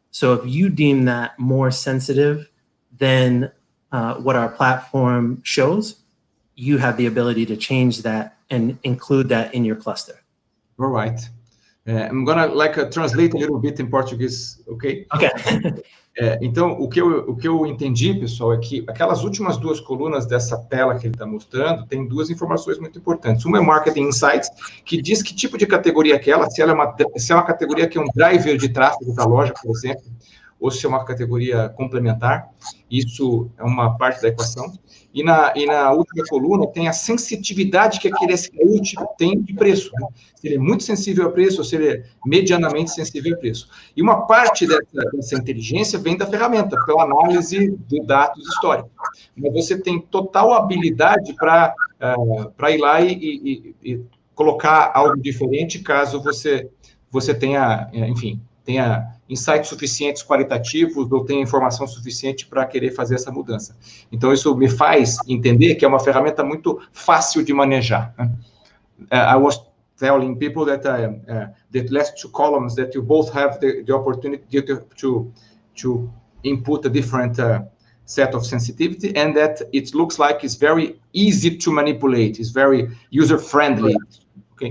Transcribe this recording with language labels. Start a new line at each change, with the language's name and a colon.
English: So if you deem that more sensitive than what our platform shows, you have the ability to change that and include that in your cluster. All right. I'm gonna translate a little bit in Portuguese, okay? Okay.
Portuguese: Então, o que eu entendi, pessoal, é que aquelas últimas duas colunas dessa tela que ele está mostrando tem duas informações muito importantes. Uma é Marketing Insights, que diz que tipo de categoria é aquela, se é uma categoria que é um driver de tráfego da loja, por exemplo, ou se é uma categoria complementar. Isso é uma parte da equação. E na última coluna tem a sensitividade que aquele SKU tem de preço, né? Se ele é muito sensível a preço ou se ele é medianamente sensível a preço. E uma parte dessa inteligência vem da ferramenta, pela análise de dados históricos. Mas você tem total habilidade para ir lá e colocar algo diferente caso você tenha, enfim, tenha insights suficientes qualitativos ou tenha informação suficiente para querer fazer essa mudança. Então, isso me faz entender que é uma ferramenta muito fácil de manejar, né?
English: I was telling people that the last two columns that you both have the opportunity to input a different set of sensitivity, and that it looks like it's very easy to manipulate. It's very user-friendly. Okay.